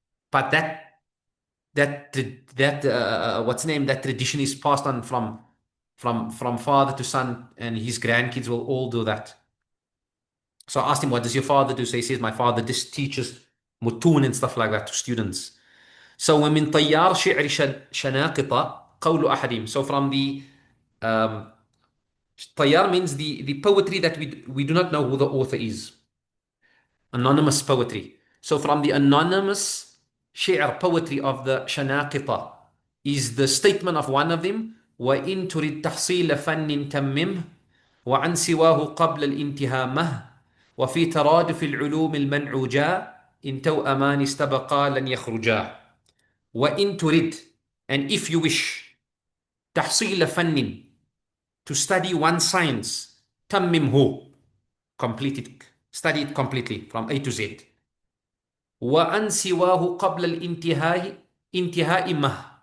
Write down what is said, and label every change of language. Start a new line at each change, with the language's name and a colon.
English: But that tradition is passed on from father to son, and his grandkids will all do that. So I asked him, what does your father do? So he says, my father just teaches mutun and stuff like that to students. So
Arabic: ومن طيار شعر شناقطة قول أحدهم.
English: So from the طيار means the poetry that we do not know who the author is. Anonymous poetry. So from the anonymous shi'r, poetry of the Shanaqita, is the statement of one of them,
Arabic: وَإِن تُرِدْ تَحْصِيلَ فَنٍ تَمِّمْهُ وَعَنْ سِوَاهُ قَبْلَ الْإِنْتِهَاءِ مَهْ وَفِي تَرَادُفِ الْعُلُومِ الْمَنْعُوجَا إِن تَوْأَمَانِ اسْتَبَقَا لَنْ يَخْرُجَا. وَإِن تُرِدْ,
English: and if you wish,
Arabic: تَحْصِيلَ فَنٍ,
English: to study one science,
Arabic: تَمِّمْهُ,
English: complete it, study it completely from A to Z.
Arabic: وَأَنْ سِوَاهُ قَبْلَ الْإِنْتِهَاءِ مَهْ.